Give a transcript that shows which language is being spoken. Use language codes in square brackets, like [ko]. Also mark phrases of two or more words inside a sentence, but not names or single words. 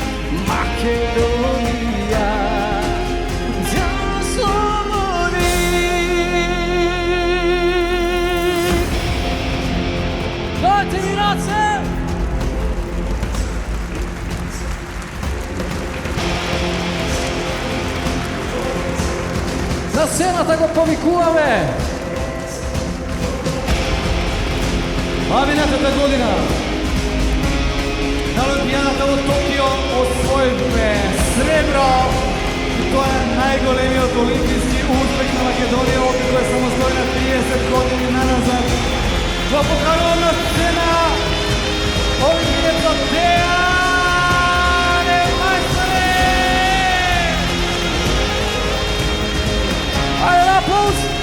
[mk] Македонија да ослободи. Дајте ми раце! На сцената го повикуваме! Минатата година на Олимпијадата во Токио освоивме сребро. Тоа е најголемиот олимписки успех на Македонија од кога е самостојна 30 години наназад. Во покажувана сцена Олимпијата Дејане Мајсторе! Ајде, аплауз!